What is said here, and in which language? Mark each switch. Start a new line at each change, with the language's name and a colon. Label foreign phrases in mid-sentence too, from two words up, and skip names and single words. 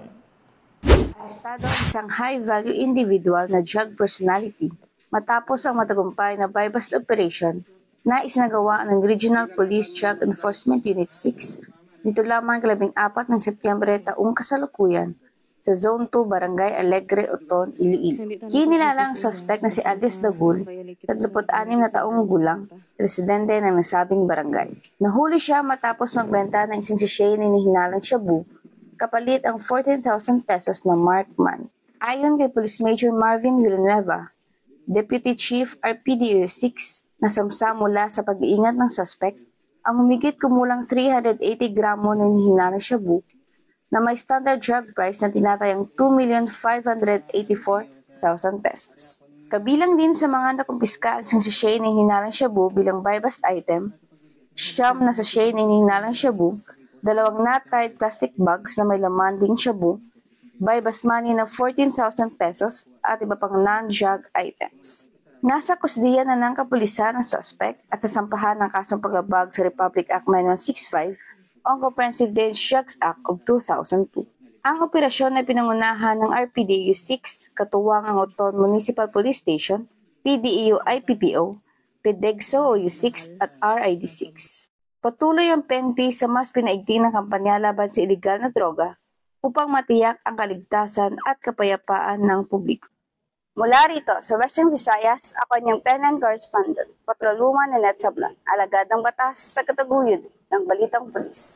Filipino: Arestado ang isang
English: high-value individual
Filipino: na
English: drug personality
Filipino: matapos ang matagumpay na
English: bypass operation
Filipino: na isinagawa ng Regional Police Drug Enforcement Unit 6 dito lamang 14 ng Setyembre taong kasalukuyan sa Zone 2, Barangay Alegre, Oton, Iloilo. Kinilala ang suspect na si Alias Dagul, 36 na taong gulang, residente ng nasabing barangay. Nahuli siya matapos magbenta ng isang sachet na hinihinalang shabu, kapalit ang 14,000 pesos na
English: marked money.
Filipino: Ayon kay Police Major Marvin Villanueva, Deputy Chief RPDO 6 na samsa mula sa pag-iingat ng suspect, ang humigit kumulang 380 gramo na hinihinalang shabu na may
English: standard drug price
Filipino: na tinatayang 2,584,000 pesos. Kabilang din sa mga nakumpiska ang isang sachet na hinalang shabu bilang
English: bypass item,
Filipino: siyam na sachet na hinalang shabu, 2
English: knot-tied plastic bags
Filipino: na may laman ding shabu,
English: bypass money
Filipino: na 14,000 pesos at iba pang
English: non-drug items.
Filipino: Nasa kusdiya na ng kapulisan ang suspect at nasampahan ng kasong paglabag sa Republic Act 9165 ang Comprehensive Dangerous Drugs Act of 2002. Ang operasyon ay pinangunahan ng RPDU 6, katuwang ang Oton Municipal Police Station, PDEO IPPO, PDEGSO OU6 at RID6. Patuloy ang PNP sa mas pinaigting na kampanya laban sa iligal na droga upang matiyak ang kaligtasan at kapayapaan ng publiko. Mula rito sa Western Visayas, ako niyang PNN correspondent, Patrolwoman Lynette Sablon, alagad ng batas sa kataguyod ng Balitang Pulis.